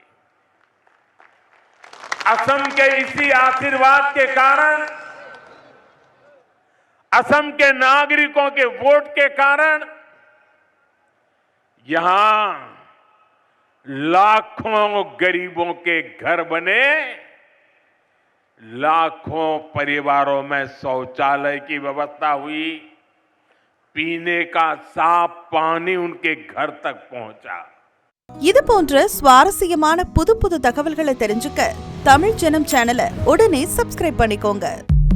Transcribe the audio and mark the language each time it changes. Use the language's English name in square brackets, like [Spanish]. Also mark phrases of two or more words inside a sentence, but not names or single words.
[Hindi] असम के इसी आशीर्वाद के कारण, असम के नागरिकों के वोट के कारण यहां लाखों गरीबों के घर बने, लाखों परिवारों में शौचालय की व्यवस्था हुई, पीने का साफ पानी उनके घर तक पहुंचा। [Tamil] இது போன்ற சுவாரஸ்யமான புது புது தகவல்களை தெரிஞ்சுக்க தமிழ் ஜனம் சேனலை உடனே சப்ஸ்கிரைப் பண்ணிக்கோங்க.